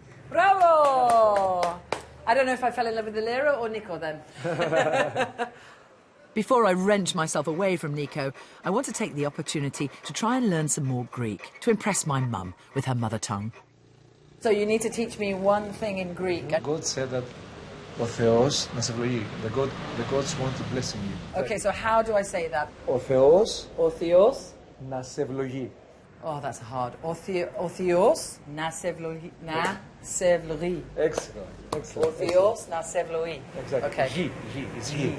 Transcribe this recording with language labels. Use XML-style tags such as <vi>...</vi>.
<en>Bravo! I don't know if I fell in love with the lira or Nico then. Before I wrench myself away from Nico, I want to take the opportunity to try and learn some more Greek, to impress my mum with her mother tongue. So you need to teach me one thing in Greek. God said that</en> <el>ο Θεός να σε ευλογεί.</el> <en>The gods want to bless you. Okay, so how do I say that?</en> <el>Ο Θεός Ο Θεός. να σε ευλογεί.</el> <en>Oh, that's hard.</en> <el>Ο Θεός να σε ευλογεί. Να σε ευλογεί.</el> <en>Excellent.</en> <el>Ο Θεός να σε ευλογεί.</el> <en>Exactly. Okay.</en> <el>Γη.</el> <en>It's</en> <el>γη.</el>